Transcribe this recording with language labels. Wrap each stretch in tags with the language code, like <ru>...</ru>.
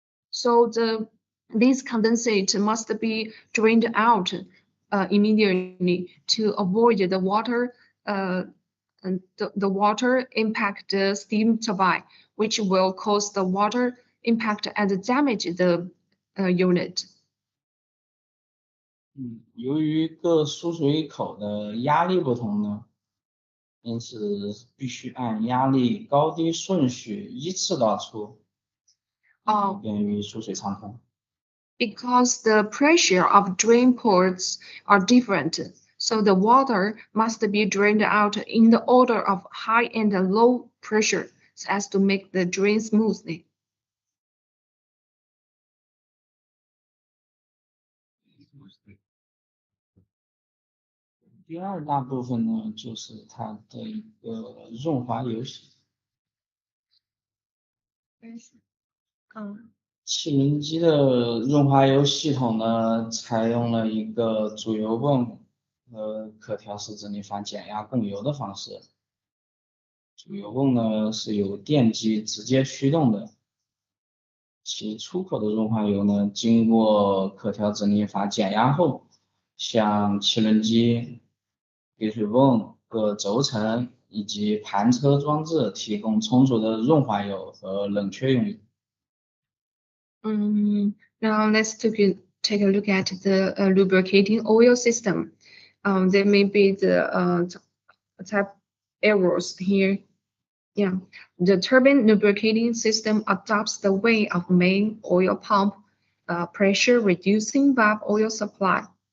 <en>So this condensate must be drained out immediately to avoid the water and the water impact the steam turbine, which will cause the water impact and damage the unit.</en> <zh>由于各输水口的压力不同呢，因此必须按压力高低顺序依次导出，便于出水畅通。</zh> <en>Because the pressure of drain ports are different, so the water must be drained out in the order of high and low pressure so as to make the drain smoothly.</en> <zh>第二大部分呢，就是它的一个润滑油系。汽轮机的润滑油系统呢，采用了一个主油泵和可调式直立阀减压供油的方式。主油泵呢是由电机直接驱动的，其出口的润滑油呢，经过可调直立阀减压后，向汽轮机、给水泵各轴承以及盘车装置提供充足的润滑油和冷却用油。</zh> <en>Now let's take a look at the lubricating oil system. There may be the type errors here. Yeah, the turbine lubricating system adopts the way of main oil pump pressure reducing valve oil supply.</en>